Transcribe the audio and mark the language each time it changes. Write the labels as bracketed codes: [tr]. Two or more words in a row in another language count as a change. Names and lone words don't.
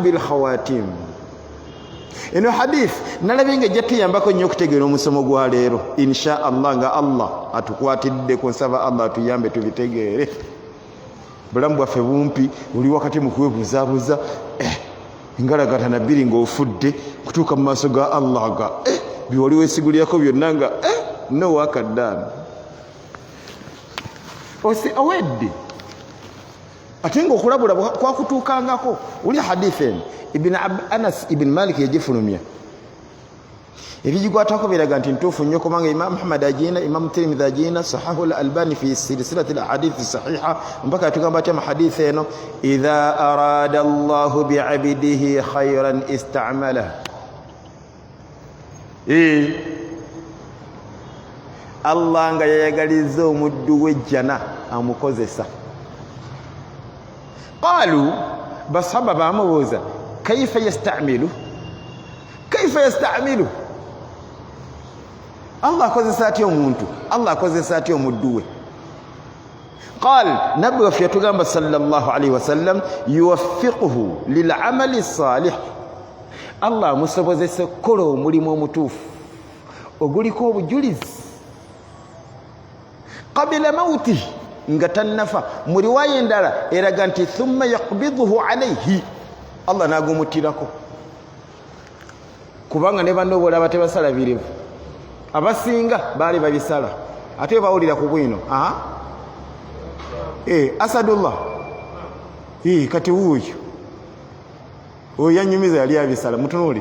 [lg] bil khawatim eno hadith nalabye nga jatuyambako nnyo okutegeera omusomo gwa leero [ar] إن شاء الله [lg] nga Allah atukwatidde ku nsaba Allah atuyambe tubitegeere bulamu bwaffe bumpi oli wakati mu kwebuzaabuza engalagata bbiri ng'ofudde kutuuka mu maaso ga Allah ga biwali weesigulirako byonna nga [en] no work done [lg] owedde ate ng'okulabula kwakutuukangako uli hadith eno Anas ibn Malik yagifulumya ebigikwatako biraga nti ntuufu nnyo kubanga Imam Ahmad agiina Imam Tirmidhi agiina [ar] صححه الألباني في سلسلة الأحاديث الصحيحة [lg] mpaka yatugamba atya mu hadith eno [ar] إذا أراد الله بعبده خيرا استعمله [lg] Allah nga yayagaliza omuddu we jjana amukozesa [ar] قالوا الصحابة [lg] bamubuuza [ar] كيف يستعمل [lg] Allah akozesa atya omuntu Allah akozesa atya omuddu we qal nabbi waffe yatugamba [ar] صلى الله عليه وسلم يوفقه للعمل الصالح [lg] Allah amusobozesa okukola omulimu omutuufu oguliko obujulizi [ar] قبيل الموت [lg] nga tannafa mu riwaya endala eraga nti [ar] ثم يقبضه عليه [lg] Allah nagumutirako kubanga ne bano bolaba tebasala birevu abasinga bali babisala ate bawulira ku bwino Asadullah kati wuyo yanyumiza yali abisala mutunulire